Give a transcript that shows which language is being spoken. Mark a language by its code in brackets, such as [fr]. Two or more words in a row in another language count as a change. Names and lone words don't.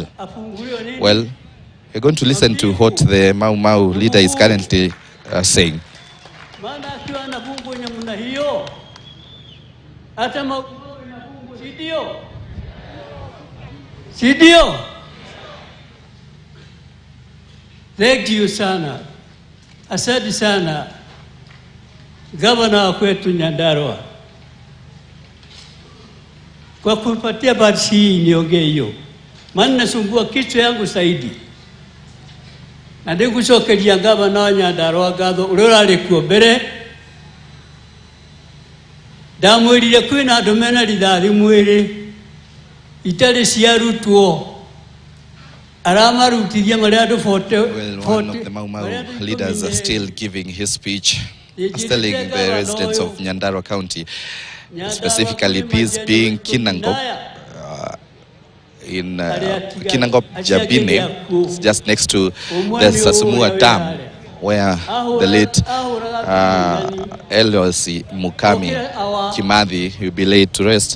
[en] Well, we're going to listen to what the Mau Mau leader is currently saying. Sidio. Thank you sana. [sw] Asante sana gavana wa kwetu Nyandarua kwa kupatia basi hii niongee hiyo, maana nasumbua kichwa yangu zaidi. [ki] Na ndigucokeria gavana wa Nyandarua ngatho uria arikuo mbere. Ndamwirire kwina andu mena rithathi mwiri itari ciarutwo. [en] Well, one of the Mau Mau leaders are still giving his speech, telling the residents of Nyandarua County, specifically this being Kinangop, in Kinangop Jabine, just next to the Sasumua Dam, where the late LLC Mukami Kimathi will be laid to rest.